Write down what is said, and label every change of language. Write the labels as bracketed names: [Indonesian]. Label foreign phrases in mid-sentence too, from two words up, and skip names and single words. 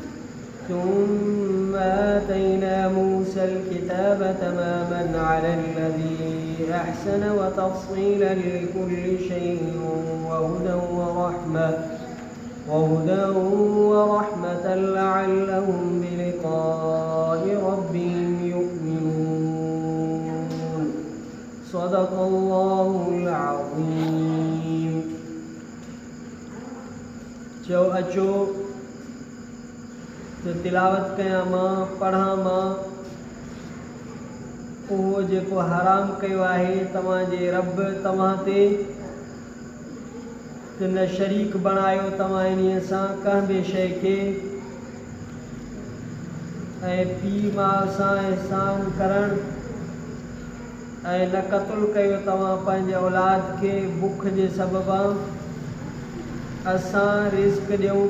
[Arabic] ثم آتينا موسى الكتاب تماما على الذي أحسن وتفصيلا لكل شيء وهدى ورحمة لعلهم بلقاء ربهم يؤمنون صدق الله العظيم [Sindhi] चओ अचो त तिलावत कयां मां पढ़ां मां उहो जेको हराम कयो आहे तव्हांजे रब तव्हां ते त न शरीक बणायो तव्हां इन्हीअ सां कंहिं बि शइ खे ऐं पीउ माउ सां एहसान करणु ऐं न क़त्ल कयो तव्हां पंहिंजे औलाद खे बुख जे सबबा असां रिस्क ॾियूं